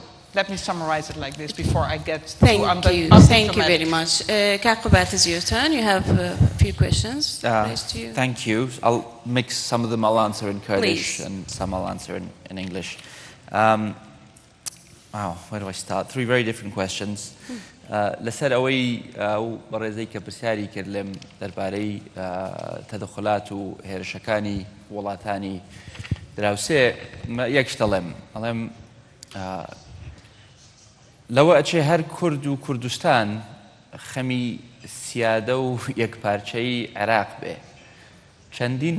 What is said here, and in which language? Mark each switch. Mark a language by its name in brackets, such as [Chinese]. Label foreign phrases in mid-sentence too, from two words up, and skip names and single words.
[English] Let me summarize it like this before I get to... Thank you very much. Qubad, is your turn. You have a few questions raised to you. Thank you. I'll mix some of them. I'll answer in Kurdish. Please. And some I'll answer in English. Wow, where do I start? 3 very different questions. [Central Kurdish] لسر ئەوەی بەڕێزەی کە پرسیاری کرد لێم دەربارەی تەدەخلات و هێرشەکانی وڵاتانی دراوسێ یەک شت ئەڵێم لەوە ئەچێ هەر کورد و کوردستان خەمی سیادە و یەکپارچەی عێراق بێ چەندین